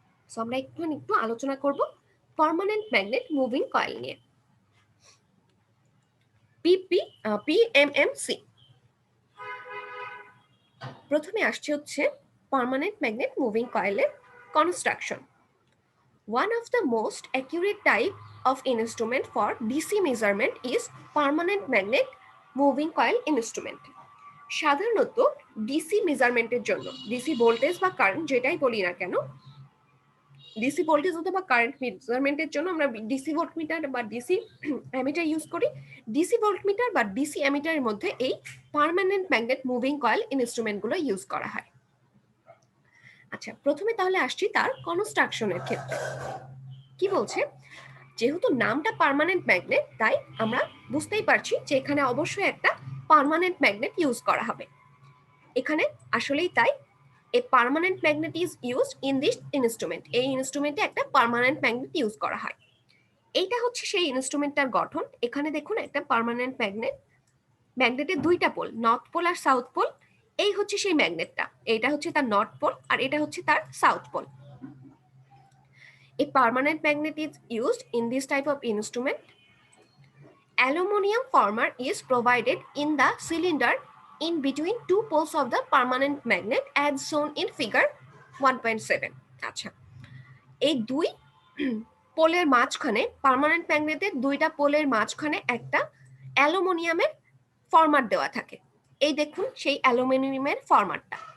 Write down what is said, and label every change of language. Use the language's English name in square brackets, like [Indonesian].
[Bangla] So আমরা একটু আলোচনা করব পার্মানেন্ট ম্যাগনেট মুভিং কয়েল নিয়ে। পিএমএমসি। প্রথমে আসছে হচ্ছে পার্মানেন্ট ম্যাগনেট মুভিং কয়েলের construction. [English] One of the most accurate type of instrument for DC measurement is permanent magnet moving coil instrument. [Bangla] সাধারণত ডিসি মেজারমেন্টের জন্য, ডিসি ভোল্টেজ বা কারেন্ট যেটাই বলি না কেন, ডিসি ভোল্টেজ অথবা কারেন্ট মেজারমেন্টের জন্য আমরা ডিসি ভোল্টমিটার বা ডিসি অ্যামিটার ইউজ করি। ডিসি ভোল্টমিটার বা ডিসি অ্যামিটারের মধ্যে এই permanent magnet moving coil ইনস্ট্রুমেন্টগুলো use করা হয়। আচ্ছা, প্রথমে তাহলে আসছি তার কনস্ট্রাকশনের ক্ষেত্রে। কি বলছে, যেহেতু নামটা পার্মানেন্ট ম্যাগনেট, তাই আমরা বুঝতেই পারছি যে এখানে অবশ্যই একটা পার্মানেন্ট ম্যাগনেট ইউজ করা হবে। এখানে আসলেই তাই, [English] A permanent magnet is used in this instrument. [Bangla] এই ইনস্ট্রুমেন্টে একটা পার্মানেন্ট ম্যাগনেট ইউজ করা হয়। এইটা হচ্ছে সেই ইনস্ট্রুমেন্টটার গঠন। এখানে দেখুন একটা পার্মানেন্ট ম্যাগনেটের দুইটা পোল, নর্থ পোল আর সাউথ পোল। এই হচ্ছে সেই ম্যাগনেটটা, এটা হচ্ছে তার নর্থ পোল আর এটা হচ্ছে তার south pole. [English] A permanent magnet is used in this type of instrument. Aluminum former is provided in the cylinder in between two poles of the permanent magnet as shown in figure 1.7. [Bangla] আচ্ছা, এই দুই পোলের মাঝখানে, permanent ম্যাগনেটের দুইটা পোলের মাঝখানে একটা অ্যালুমিনিয়ামের ফরম্যাট দেওয়া থাকে। এই দেখুন সেই অ্যালুমিনিয়ামের ফরম্যাটটা।